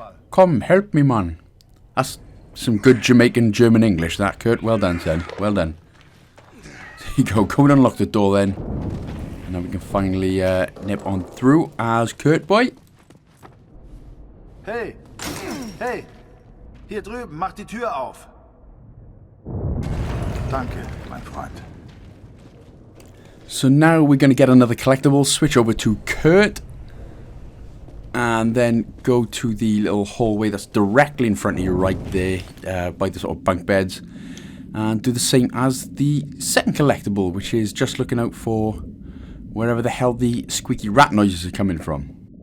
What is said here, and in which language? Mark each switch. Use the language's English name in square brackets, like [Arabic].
[English] Come, help me, man. That's some good Jamaican German English, that, Kurt. Well done, son. Well done. There you go. Go and unlock the door then. And now we can finally nip on through as Kurt boy. Hey! Hey! [German] Hier drüben, mach die Tür auf! Danke, mein Freund. [English] So now we're going to get another collectible, switch over to Kurt, and then go to the little hallway that's directly in front of you right there, by the sort of bunk beds, and do the same as the second collectible, which is just looking out for wherever the hell the squeaky rat noises are coming from.